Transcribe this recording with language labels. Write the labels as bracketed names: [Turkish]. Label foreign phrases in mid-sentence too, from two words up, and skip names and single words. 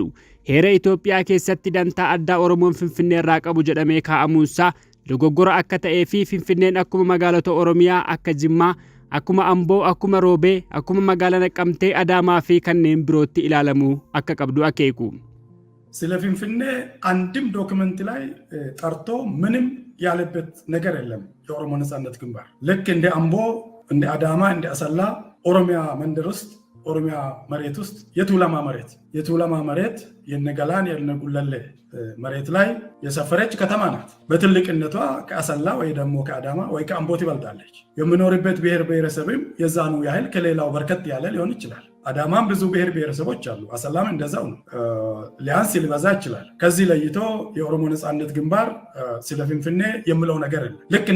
[Oromo] Heera Itoophiyaa keessatti dantaa addaa Oromoon Finfinnee irraa qabu jedhamee kaa'amuunsaa dogoggora akka ta'ee fi Finfinneen akkuma magaalota Oromiyaa akka Jimmaa, akkuma Amboo, akkuma Roobee, akkuma magaalaa Naqqamtee, Adaamaa fi kanneen birootti ilaalamuu akka qabdu akeeku. [Amharic] ስለ ፊንፊኔ አንድም ዶክመንት ላይ ጠርቶ ምንም ያለበት ነገር የለም። የኦሮሞ ነጻነት ግንባር ልክ እንደ አምቦ፣ እንደ አዳማ፣ እንደ አሰላ ኦሮሚያ መንደር ውስጥ ኦሮሚያ መሬት ውስጥ የቱለማ መሬት የነገላን የነጉለሌ መሬት ላይ የሰፈረች ከተማ ናት። በትልቅነቷ ከአሰላ ወይ ደግሞ ከአዳማ ወይ ከአምቦ ትበልጣለች። የምኖርበት ብሔር ብሔረሰብም የዛኑ ያህል ከሌላው በርከት ያለ ሊሆን ይችላል። አዳማም ብዙ ብሔር ብሔረሰቦች አሉ። አሰላም እንደዛው ነው። ሊያንስ ሊበዛ ይችላል። ከዚህ ለይቶ የኦሮሞ ነጻነት ግንባር ስለ ፊንፊኔ የሚለው ነገር የለም። ልክ እንደ